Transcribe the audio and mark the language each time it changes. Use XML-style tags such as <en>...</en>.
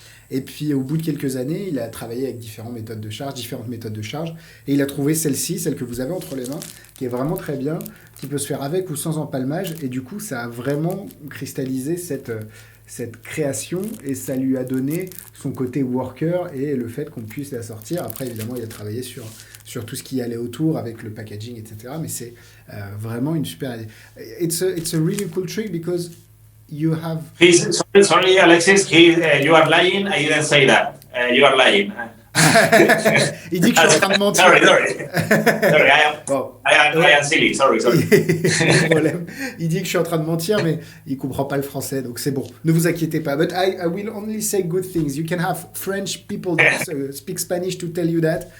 <fr>Et puis au bout de quelques années, il a travaillé avec différentes méthodes de charge, et il a trouvé celle-ci, celle que vous avez entre les mains, qui est vraiment très bien, qui peut se faire avec ou sans empalmage, et du coup ça a vraiment cristallisé cette création et ça lui a donné son côté worker et le fait qu'on puisse la sortir. Après, évidemment, il a travaillé sur tout ce qui allait autour avec le packaging, etc. Mais c'est vraiment une super idée.</fr> <en>It's a really cool trick because you have... Sorry, Alexis, you are lying. I didn't say that. You are lying.</en> <fr>Il dit que je suis en train de mentir.</fr> <en>Sorry, I am silly. Sorry.</en> <fr>Problème. Il dit que je suis en train de mentir, mais il comprend pas le français, donc c'est bon. Ne vous inquiétez pas.</fr> <en>But I will only say good things. You can have French people that speak Spanish to tell you that.</en>